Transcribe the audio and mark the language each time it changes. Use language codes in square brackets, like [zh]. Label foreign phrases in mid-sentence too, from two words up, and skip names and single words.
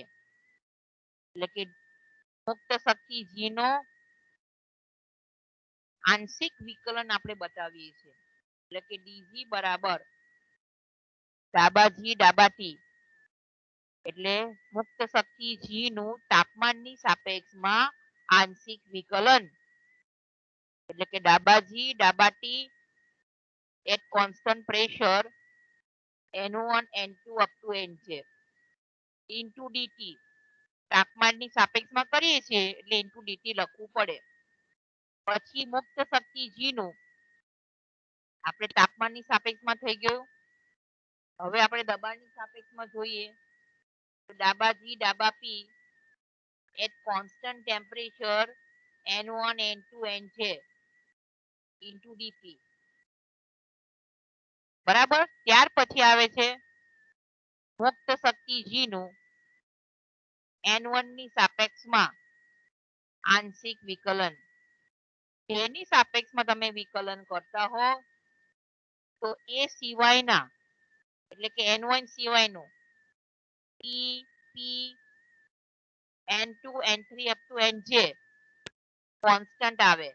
[gu] એટલે કે મુક્ત શક્તિ G નો આંશિક વિકલન આપણે બતાવીએ છીએ. એટલે કે dg બરાબર ડાબા G ડાબા T એટલે મુક્ત શક્તિ G નું તાપમાનની સાપેક્ષમાં આંશિક વિકલન એટલે કે ડાબા G ડાબા T [en] at constant pressure N1 N2 up to Nj into dt [gu] તાપમાનની સાપેક્ષમાં કરીએ છીએ એટલે [en] into dt [gu] લખવું પડે. પછી મુક્ત શક્તિ G નું આપણે તાપમાનની સાપેક્ષમાં થઈ ગયું. હવે આપણે દબાણની સાપેક્ષમાં જોઈએ તો ડાબા G ડાબા P [en] at constant temperature N1, N2, Nj into dP. [gu] બરાબર. ત્યાર પછી આવે છે મુક્ત શક્તિ G નું N1 ની સાપેક્ષમાં આંશિક વિકલન. જેની સાપેક્ષમાં તમે વિકલન કરતા હો તો એ સિવાયના એટલે કે N1 સિવાયનું P, P, N2, N3 [en] up to Nj [gu] કોન્સ્ટન્ટ આવે.